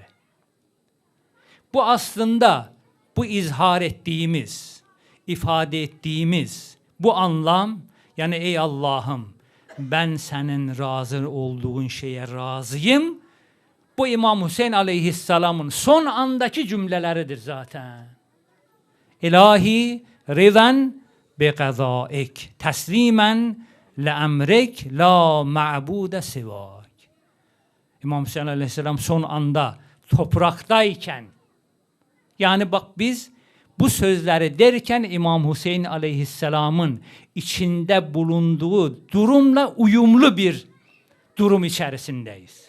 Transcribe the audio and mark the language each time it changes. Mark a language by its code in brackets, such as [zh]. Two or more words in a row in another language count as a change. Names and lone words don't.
[tr] Bu aslında bu izhar ettiğimiz, ifade ettiğimiz bu anlam, yani ey Allah'ım ben senin razı olduğun şeye razıyım. Bu İmam Hüseyin aleyhisselamın son andaki cümleleridir zaten. [ar] إلهي رضا بقضائك تسليما لأمرك لا معبود سواك. [tr] İmam Hüseyin aleyhisselam son anda topraktayken, yani bak biz bu sözleri derken İmam Hüseyin aleyhisselamın içinde bulunduğu durumla uyumlu bir durum içerisindeyiz.